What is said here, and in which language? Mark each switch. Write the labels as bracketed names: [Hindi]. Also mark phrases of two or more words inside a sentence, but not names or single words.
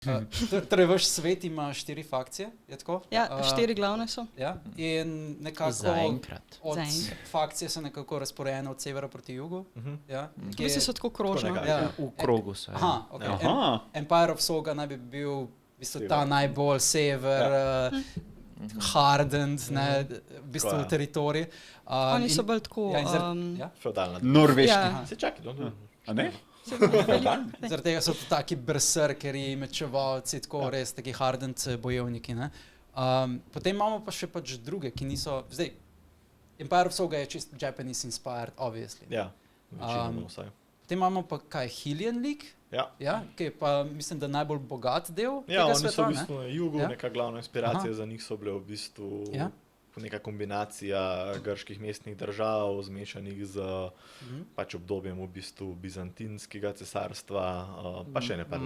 [Slovenian] Torej, vaš svet ima 4 fakcije, je tako? Ja, 4 glavne so. Ja, in nekako Zaenkrat. od fakcije so nekako razporejene od severa proti jugu. Ja, V bistvu so tako krožno. V krogu so. Aha, okay. Empire of Soga naj bi bil v bistvu ta najbolj sever, hardened, v bistvu teritorij. Oni so bolj tako... Feudalna. Norveški. Se čakaj, A ne? Zaradi tega so to taki berserkeri, mečevalci, tako res taki hardened bojevniki. Potem imamo pa še pač druge, ki niso... Zdaj, Empire of Soga je čist [English] Japanese inspired, obviously. [Slovenian] Ja, večinoma vsaj. Potem imamo pa kaj, Hylian League? Ja, ki je pa, mislim, da najbolj bogat del tega sveta, oni so v bistvu na jugu, neka glavna inspiracija za njih so bile v bistvu neka kombinacija grških mestnih držav, zmešanih z pač obdobjem v bistvu bizantinskega cesarstva, pa še ne pa...